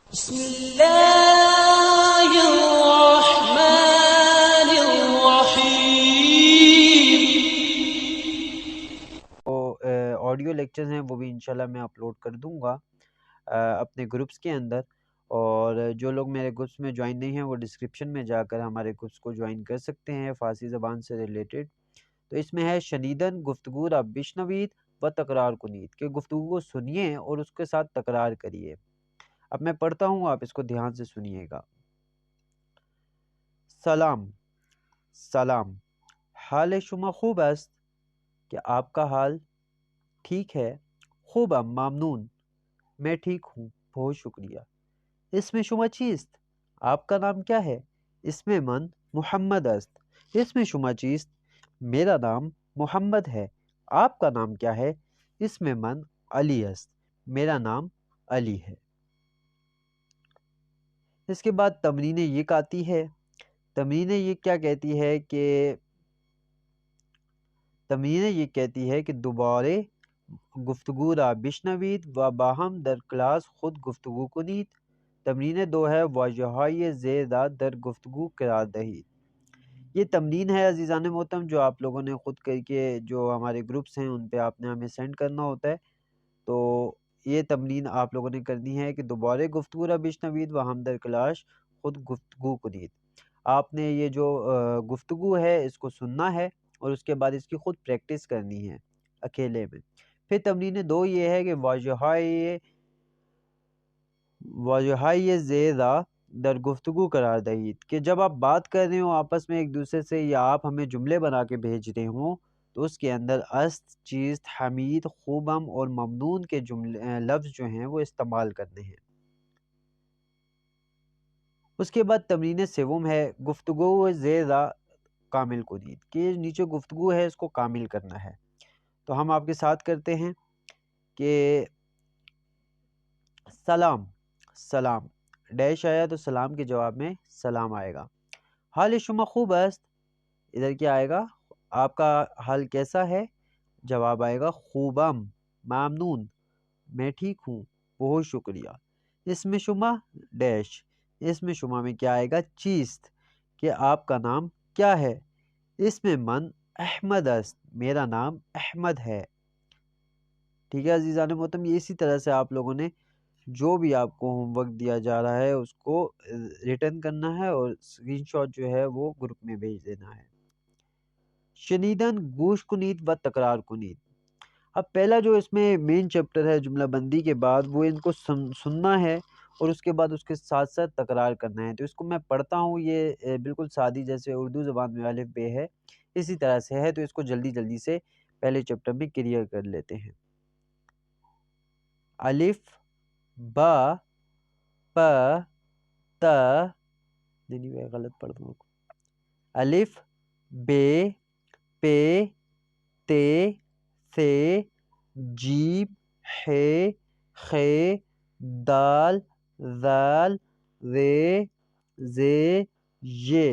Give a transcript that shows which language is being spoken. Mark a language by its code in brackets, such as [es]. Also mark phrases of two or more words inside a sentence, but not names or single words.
[ar] بسم اللہ الرحمن الرحیم۔ [ur] آڈیو لیکچرز ہیں وہ بھی انشاءاللہ میں اپلوڈ کر دوں گا اپنے گروپس کے اندر، اور جو لوگ میرے گروپس میں جوائن نہیں ہیں وہ ڈسکرپشن میں جا کر ہمارے گروپس کو جوائن کر سکتے ہیں فارسی زبان سے ریلیٹڈ۔ تو اس میں ہے [fa] شنیدن گفتگو را بشنوید و تکرار کنید، [ur] کہ گفتگو کو سنیے اور اس کے ساتھ تکرار کریے۔ اب میں پڑھتا ہوں، آپ اس کو دھیان سے سنیے گا۔ [fa] سلام، سلام، حال شما خوب است؟ [ur] کہ آپ کا حال ٹھیک ہے؟ [fa] خوبم، ممنون، [ur] میں ٹھیک ہوں، بہت شکریہ۔ [fa] اسم شما چیست؟ [ur] آپ کا نام کیا ہے؟ [fa] اسم من محمد است۔ اسم شما چیست؟ [ur] میرا نام محمد ہے۔ آپ کا نام کیا ہے؟ [fa] اسم من علی است۔ [ur] میرا نام علی ہے۔ اس کے بعد [fa] تمرین یک [ur] آتی ہے۔ [fa] تمرین یک [ur] کیا کہتی ہے کہ [fa] دوبارے گفتگو را بشنوید و باہم در کلاس خود گفتگو کنید۔ تمرین 2 ہے واژہ‌های زیر را در گفتگو قرار دہید۔ [ur] یہ تمرین ہے عزیزان محترم جو آپ لوگوں نے خود کر کے، جو ہمارے گروپس ہیں ان پہ آپ نے ہمیں سینڈ کرنا ہوتا ہے۔ تو یہ تمرین آپ لوگوں نے کرنی ہے کہ [fa] دوبارے گفتگو را بشنوید و ہم در کلاس خود گفتگو کنید۔ [ur] آپ نے یہ جو گفتگو ہے اس کو سننا ہے اور اس کے بعد اس کی خود پریکٹس کرنی ہے اکیلے میں۔ پھر تمرین 2 یہ ہے کہ [fa] واژہ‌های زیر را در گفتگو قرار دہید، [ur] کہ جب آپ بات کر رہے ہوں آپس میں ایک دوسرے سے، یا آپ ہمیں جملے بنا کے بھیج رہے ہوں، تو اس کے اندر است، چیست، حمید، خوبم اور ممنون کے لفظ جو ہیں وہ استعمال کرنے ہیں۔ اس کے بعد تمرین 3 ہے [fa] گفتگو زیر را کامل کنید، [ur] کہ نیچے گفتگو ہے اس کو کامل کرنا ہے۔ تو ہم آپ کے ساتھ کرتے ہیں کہ سلام، سلام، ڈیش آیا تو سلام کے جواب میں سلام آئے گا۔ [fa] حال شما خوب است؟ [ur] ادھر کیا آئے گا؟ آپ کا حال کیسا ہے؟ جواب آئے گا [fa] خوبم، ممنون، [ur] میں ٹھیک ہوں، بہت شکریہ۔ [fa] اسم شما [ur] ڈیش، [fa] اسم شما [ur] میں کیا آئے گا؟ چیست، کہ آپ کا نام کیا ہے؟ [fa] اسم من احمد است، [ur] میرا نام احمد ہے۔ ٹھیک ہے عزیزان محترم، یہ اسی طرح سے آپ لوگوں نے جو بھی آپ کو ہوم ورک دیا جا رہا ہے اس کو ریٹرن کرنا ہے اور اسکرین شاٹ جو ہے وہ گروپ میں بھیج دینا ہے۔ [fa] شنیدن گوش کنید و تکرار کنید۔ [ur] اب پہلا جو اس میں مین چیپٹر ہے جملہ بندی کے بعد، وہ ان کو سننا ہے اور اس کے بعد اس کے ساتھ ساتھ تکرار کرنا ہے۔ تو اس کو میں پڑھتا ہوں، یہ بالکل سادی جیسے اردو زبان میں الف بے ہے اسی طرح سے ہے، تو اس کو جلدی جلدی سے پہلے چیپٹر میں کلیئر کر لیتے ہیں۔ الف، با، پ، ت، نہیں میں غلط پڑھ دوں، الف، بے، پے، تے، ثے، جیم، ہے، خے، دال، ذال، رے، زے، یہ۔